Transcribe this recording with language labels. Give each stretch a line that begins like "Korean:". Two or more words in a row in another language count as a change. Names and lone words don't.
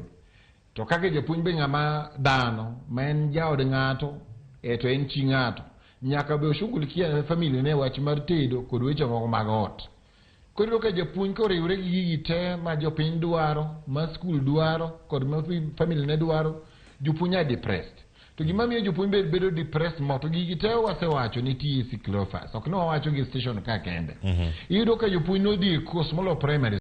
Luo (Kenya and Tanzania): To kaka japuonj be ng'ama dhano, ma en jaod ng'ato, to en chi ng'ato, nyaka be oshughulikia family ne wach mar tedo kod weche moko mag ot. Koro ka japuonj koriwre gi gigi te ma jopiny dwaro, ma skul dwaro, kod ma family ne dwaro, jopuonj
English: are depressed.
Luo (Kenya and Tanzania): To gima miyo jopuonj bedo depressed mo, to gigi te wasewacho ni TSC Cleophas, ok ne wawacho gi station ka kende. Iyudo ka jopuonj nodhi e course molo primary